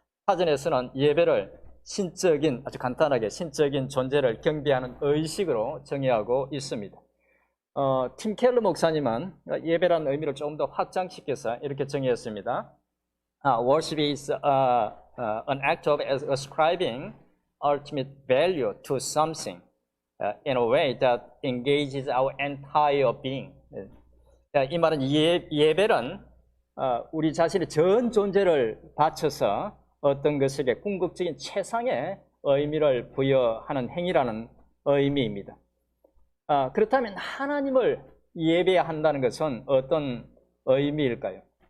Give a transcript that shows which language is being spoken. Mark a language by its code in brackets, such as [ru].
[ko] 사전에서는 예배를 아주 간단하게 신적인 존재를 경배하는 의식으로 정의하고 있습니다. 팀 켈러 목사님은 예배라는 의미를 조금 더 확장시켜서 이렇게 정의했습니다. [en] Worship is an act of ascribing ultimate value to something in a way that engages our entire being. [ko] 이 말은 예배는 우리 자신의 전 존재를 바쳐서 어떤 것에게 궁극적인 최상의 의미를 부여하는 행위라는 의미입니다. 그렇다면 하나님을 예배한다는 것은 어떤 의미일까요?